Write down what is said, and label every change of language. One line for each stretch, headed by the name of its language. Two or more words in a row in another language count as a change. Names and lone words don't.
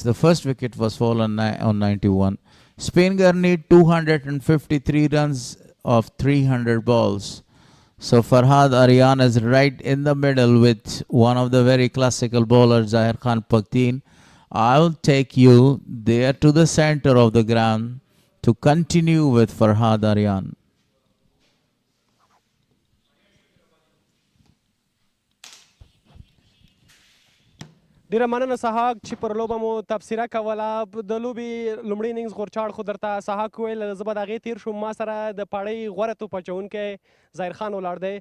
English: The first wicket was fallen on 91. SPINGHAR need 253 runs of 300 balls. So Farhad Aryan is right in the middle with one of the very classical bowlers, Zahir Khan Pakteen. I'll take you there to the center of the ground to continue with Farhad Aryan.
Pashto: ډیره مننه سحاق چې پر لوبه مو تبصره کوله. د لوبې لومړی اننګز غورچاړ خو درته سحاق وویل، زه به د هغې تېر شوم. ما سره د پاړۍ غوره توپ اچوونکی ظاهر خان ولاړ دی.